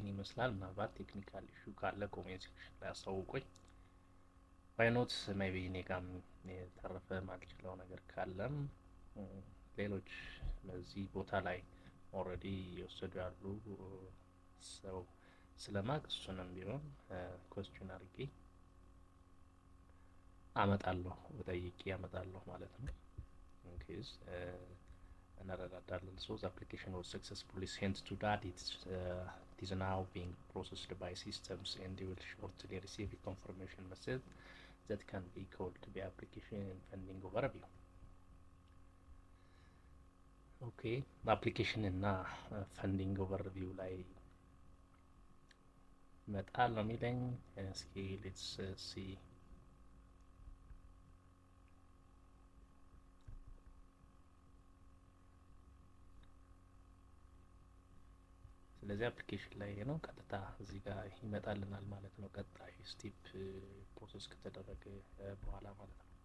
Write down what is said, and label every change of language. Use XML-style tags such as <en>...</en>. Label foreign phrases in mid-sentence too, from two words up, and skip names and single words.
<am>ይመስላል። ምናልባት</am> <en>technical issue</en> <am>ካለ</am> <en>comment section</en> <am>ላይ አሳውቁኝ። ባይኖት ሜቢ እኔ ጋርም የተረፈ ማልችለው ነገር ካለም ሌሎች በዚህ ቦታ ላይ ኦልሬዲ የወሰዱ ያሉ ሰው ስለማቅ እሱንም ቢሆን ኮስችን አድርጌ ጠይቄ አመጣለሁ ማለት ነው።</am> <en>in case</en> <am>እንረዳዳለን።</am> <en>the application was successfully sent to DAD. It is now being processed by systems and you will shortly receive a confirmation message that can be called the application pending overview. Okay, application</en> <am>እና</am> <en>funding overview</en> <am>ላይ መጣል ነው የሚለኝ። እስኪ</am> <en>let's see.</en> <am>ስለዚህ አፕሊኬሽን ላይ ነው ቀጥታ እዚህ ጋር ይመጣልናል ማለት ነው። ቀጣይ</am> <en>step process</en> <am>ከተደረገ በኋላ ማለት ነው።</am>